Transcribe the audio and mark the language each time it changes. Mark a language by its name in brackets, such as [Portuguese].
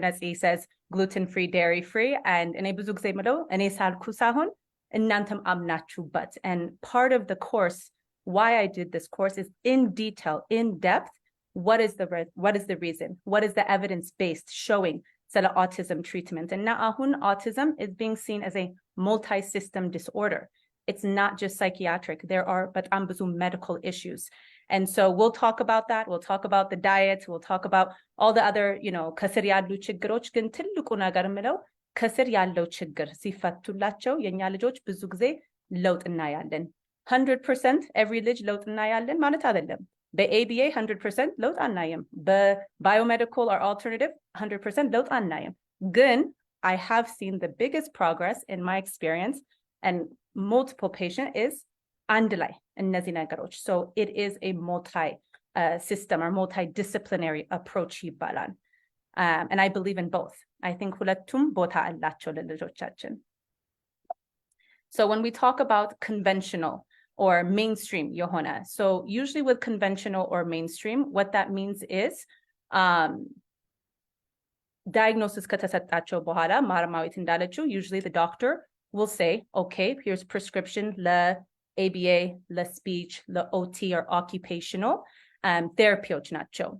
[English] Netsy says gluten-free, dairy-free, and and part of the course, why I did this course is in detail, in depth, what is the reason? What is the evidence-based showing autism treatment? And now autism is being seen as a multi-system disorder. It's not just psychiatric. There are but medical issues. And so we'll talk about that. We'll talk about the diet. We'll talk about all the other, [Amharic] ከስር ያሉ ችግሮች ግን ትልቁ ነገር ምለው ከስር ያለው ችግር ሲፈቱላቸው የኛ ልጆች ብዙ ጊዜ ለውጥ እናያለን። 100% [English] every [Amharic] ልጅ ለውጥ እናያለን ማለት አይደለም። በABA 100% ለውጥ አናይም። በ [English] biomedical or alternative [Amharic] 100% ለውጥ አናይም። ግን [English] I have seen the biggest progress in my experience and multiple patient is [Amharic] አንድ ላይ እነዚህ ነገሮች. [English] So it is a multi system or multidisciplinary approach [Amharic] ይባላል. [English] And I believe in both. I think [Amharic] ሁለቱም ቦታ አላቸው ለልጆቻችን. [English] So when we talk about conventional or mainstream [Amharic] የሆነ, [English] so usually with conventional or mainstream, what that means is diagnosis [Amharic] ከተሰጣቸው በኋላ ማርማዊት እንዳለችው [English] usually the doctor will say, okay, here's prescription ለABA, ለspeech, ለOT or occupational therapiዎች [Amharic] ናቸው.